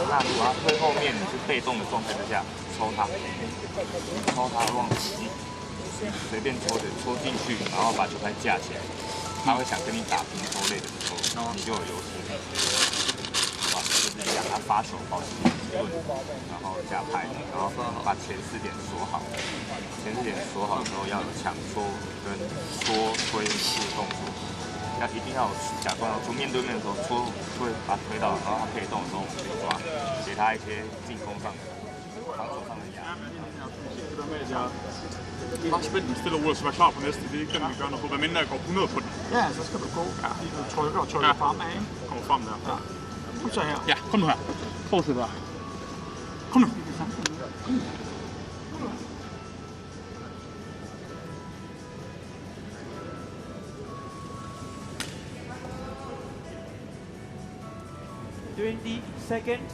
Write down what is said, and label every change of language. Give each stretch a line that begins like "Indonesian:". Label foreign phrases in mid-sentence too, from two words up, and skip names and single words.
Chinese: 那如果他推后面，你是被动的状态之下抽他，抽他忘记，随便抽的抽进去，然后把球拍架起来，他会想跟你打平抽类的时候，你就有优势。好吧，就是讲他发球保持停顿，然后加拍，然后把前4点锁好。前4点锁好之后，要有抢戳跟戳推式动作，一定要假装要出面对面的时候戳推把他推到，然后他可以动的时候我们可以抓，给他一些进攻上的、防守上的压力。
Danish: Bare spænd den stille og roligt, så vær klar på næste. Det er ikke den, vi gør noget på. Hvad mindre jeg går 100 på den. Ja, så skal du gå. Ja, lige du trykker og trykker fremad, ikke? Kommer frem der. Ja. Kom så her. Ja, kom nu her. Fortsæt der. Kom nu.
English: Seconds.